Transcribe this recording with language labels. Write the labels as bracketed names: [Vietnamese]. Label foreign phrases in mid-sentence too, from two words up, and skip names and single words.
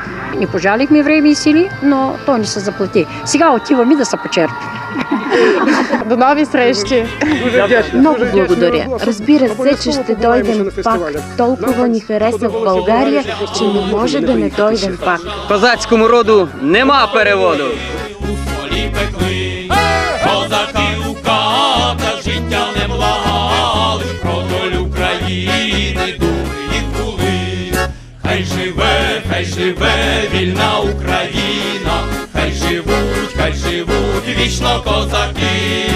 [Bulgarian] Не пожалихме време и сили, но то не се заплати. Сега отиваме да се почерпим. До нови срещи! Много благодаря. Разбира се, че ще дойдем пак. Толкова ни хареса в България, че не може да не дойдем пак. [Ukrainian] Козацькому роду нема переводу! Козаки у ката життя не благали, про долю України дурні були. Хай живе вільна Україна, хай живуть вічно козаки.